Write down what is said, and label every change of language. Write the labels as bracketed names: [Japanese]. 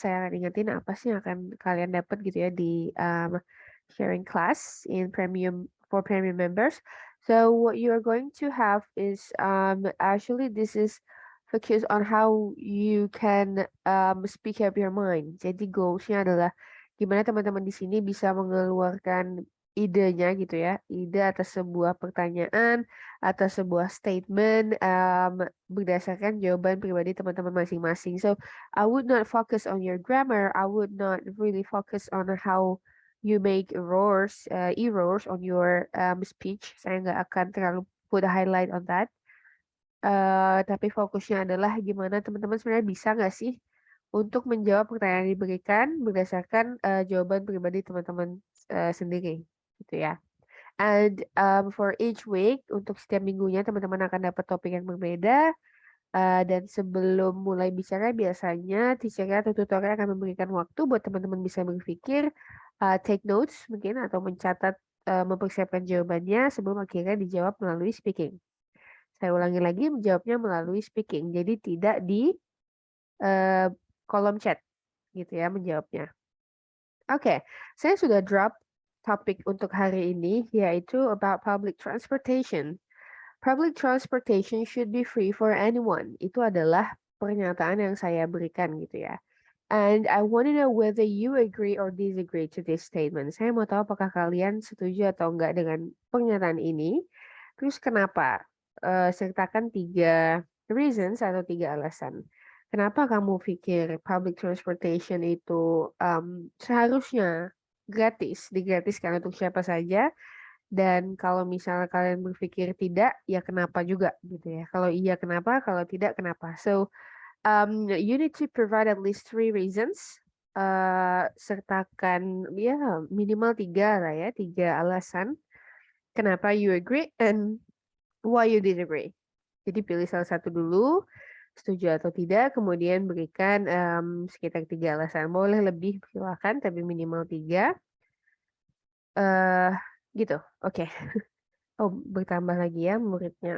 [Indonesian] Saya akan ingetin apa sih yang akan kalian dapat gitu ya di [English] sharing class in premium for premium members. So what you are going to have is actually this is focus on how you can speak up your mind. [Indonesian] Jadi goalsnya adalah gimana teman-teman di sini bisa mengeluarkan idenya gitu ya, ide atas sebuah pertanyaan atas sebuah statement berdasarkan jawaban pribadi teman-teman masing-masing. [English] So I would not focus on your grammar. I would not really focus on how you make errors on your speech. [Indonesian] Saya nggak akan terlalu [English] put a highlight on that. [Indonesian] Tapi fokusnya adalah gimana teman-teman sebenarnya bisa nggak sih untuk menjawab pertanyaan yang diberikan berdasarkan jawaban pribadi teman-teman sendiri, gitu ya. [English] And for each week, [Indonesian] untuk setiap minggunya teman-teman akan dapat topik yang berbeda. Dan sebelum mulai bicara, biasanya teacher atau tutornya akan memberikan waktu buat teman-teman bisa berpikir, take notes mungkin, atau mencatat, mempersiapkan jawabannya sebelum akhirnya dijawab melalui speaking. Saya ulangi lagi, menjawabnya melalui speaking. Jadi tidak di kolom chat, gitu ya menjawabnya. Oke, saya sudah drop topik untuk hari ini, yaitu [English] about public transportation. Public transportation should be free for anyone. [Indonesian] Itu adalah pernyataan yang saya berikan gitu ya. [English] And I want to know whether you agree or disagree to this statement. [Indonesian] Saya mau tahu apakah kalian setuju atau enggak dengan pernyataan ini. Terus kenapa? Sertakan [English] 3 reasons [Indonesian] atau 3 alasan. Kenapa kamu pikir public transportation itu seharusnya gratis, digratiskan untuk siapa saja? Dan kalau misalnya kalian berpikir tidak, ya kenapa juga gitu ya. Kalau iya kenapa, kalau tidak kenapa. [English] So, you need to provide at least 3 reasons. [Indonesian] Sertakan ya minimal 3 lah ya, 3 alasan kenapa [English] you agree and why you disagree. [Indonesian] Jadi pilih salah satu dulu, setuju atau tidak, kemudian berikan sekitar 3 alasan. Boleh lebih silakan, tapi minimal 3. Gitu, oke. Oh, bertambah lagi ya muridnya.